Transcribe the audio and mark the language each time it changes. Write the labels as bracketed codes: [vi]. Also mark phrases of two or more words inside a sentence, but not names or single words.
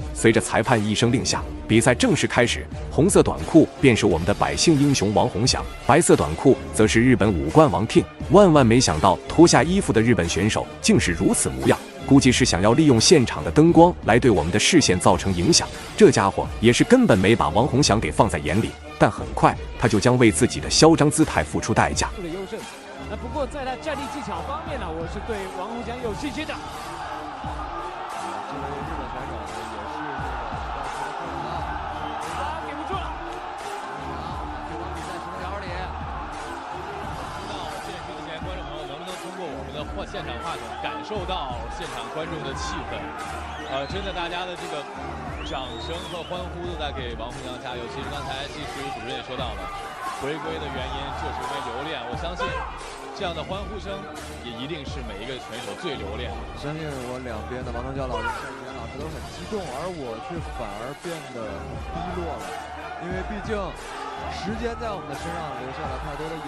[zh] 隨着裁判一聲令下，比賽正式開始。紅色短褲便是我們的百姓英雄王洪祥，白色短褲則是日本武冠王挺。萬萬沒想到，脫下衣服的日本選手竟是如此模樣，估計是想要利用現場的燈光來對我們的視線造成影響。這家伙也是根本沒把王洪祥給放在眼裡，但很快他就將為自己的囂張姿態付出代價。不過在他站立技巧方面呢，我是對王洪祥有信心的。给不住了。比赛成条里，不知道电视机前观众朋友能不能通过我们的现场话筒感受到现场观众的气氛。真的，大家的这个掌聲和歡呼都在給王洪祥加油。其實剛才技術主任也說到了，回歸的原因就是因為留戀。我相信這樣的歡呼聲也一定是每一個選手最留戀。相信我兩邊的王東教老師、夏雨老師都很激動，而我卻反而變得低落了，因為畢竟時間在我們的身上留下了太多的影子。